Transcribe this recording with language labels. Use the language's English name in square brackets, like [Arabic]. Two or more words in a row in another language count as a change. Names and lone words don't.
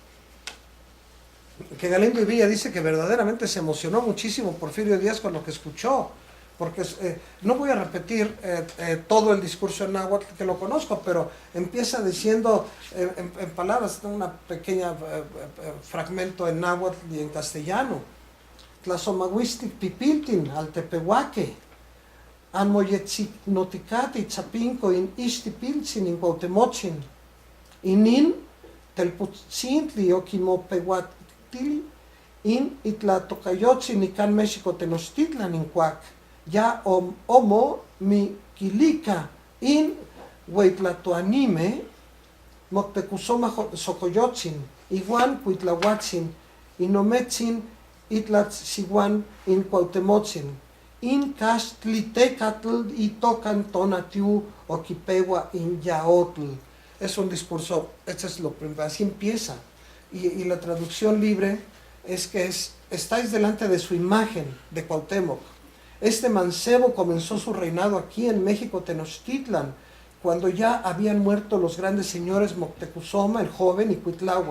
[Spanish] Que Galindo y Villa dice que verdaderamente se emocionó muchísimo Porfirio Díaz con lo que escuchó, porque no voy a repetir todo el discurso en náhuatl, que lo conozco, pero empieza diciendo en palabras, una pequeña fragmento en náhuatl y en castellano. [Nahuatl languages] Tlasomahuistic pipiltin al tepehuaque, anmoyetzicnoticate tzapinco in ixtipiltzin in Cuauhtemochin, inin telputzintli okimopehuatili in itlatocayotzin ican México tenochtitlan in cuac, ya homo mi quilica in huitlatoanime moctecusoma socoyotzin, iguan cuitlahuatzin, inometzin itlatziguan in Cuauhtemochin, in castlitecatl y tocan tonatiu oquipegua in yaotl. [Spanish] Es un discurso, este es lo primero, así empieza. Y la traducción libre es que estáis delante de su imagen de Cuauhtémoc. Este mancebo comenzó su reinado aquí en México Tenochtitlan, cuando ya habían muerto los grandes señores Moctezuma, el joven, y Cuitláhuac.